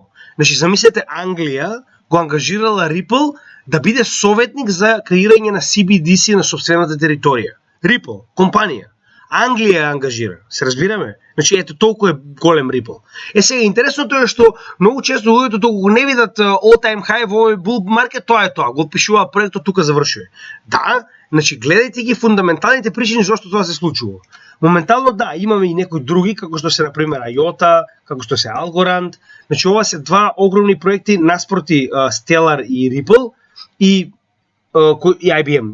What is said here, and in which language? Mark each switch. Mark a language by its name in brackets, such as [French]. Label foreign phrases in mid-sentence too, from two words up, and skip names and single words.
[Macedonian] Значи, замислете, Англија го ангажирала Ripple да биде советник за креирање на CBDC на собствената територија. Ripple, компанија. Англија ја ангажира. Се разбираме? Значи, ето толку е голем Ripple. Сега, интересното е што многу често луѓето толку не видат [English] all-time high [Macedonian] во овој [English] bull market, [Macedonian] тоа е тоа. Го пишува проектот, тука завршува. Да, значи, гледајте ги фундаменталните причини зашто тоа се случува. Моментално да, имаме и некои други, како што се например IOTA, како што се Algorand. Значи ова се два огромни проекти наспроти Stellar и Ripple и IBM.